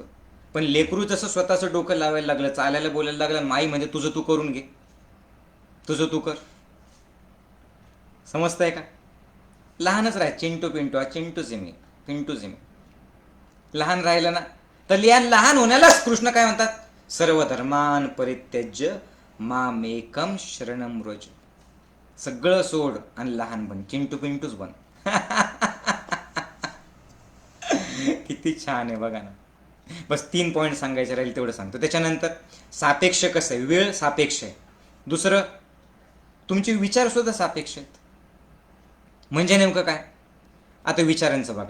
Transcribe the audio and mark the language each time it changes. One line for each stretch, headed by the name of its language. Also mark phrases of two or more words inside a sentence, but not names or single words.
Marathi: पण लेकरू जसं स्वतःचं डोकं लावायला लागलं, चालायला बोलायला लागलं, माई म्हणजे तुझं तू करून घे, तुझं तू कर. समजतंय का. लहानच राह, चिंटू पिंटू, चिंटूच आहे मी, पिंटूच आहे मी. लहान राहिलं ना, तर लहान होण्यालाच कृष्ण काय म्हणतात,
Sanskrit: सर्व धर्मान परित्यज्य मामेकम शरणम व्रज.
Marathi: सगळं सोड आणि लहान बन, चिंटू पिंटूच बन. किती छान आहे बघा ना. बस 3 पॉईंट सांगायचे राहील तेवढं सांगतो. त्याच्यानंतर सापेक्ष कसं आहे, वेळ सापेक्ष आहे. दुसरं, तुमचे विचार सुद्धा सापेक्ष आहेत. म्हणजे नेमकं काय, आता विचारांचं बघा.